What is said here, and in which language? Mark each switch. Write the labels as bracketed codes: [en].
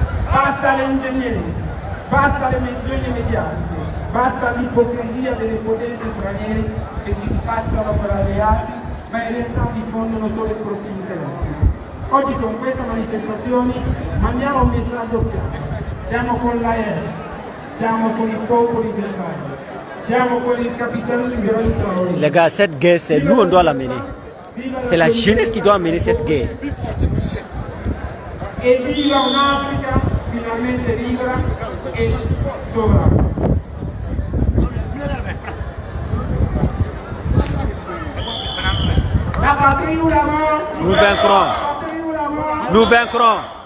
[it] Basta le ingegnerie, basta le menzogne mediatiche, basta l'ipocrisia delle potenze straniere che si spacciano per alleati, ma in realtà diffondono solo i propri interessi. Oggi con questa manifestazione mandiamo un messaggio chiaro. Siamo con l'AES, siamo con i popoli di Israele, siamo con il capitano Ibrahim Traoré. [fr] Les gars, cette guerre, c'est nous, on doit la mener. C'est la jeunesse qui doit mener cette guerre. [it] E viva un'Africa finalmente libera e sovrana. [fr] La patrie ou la mort. Nous vaincrons. Nous vaincrons.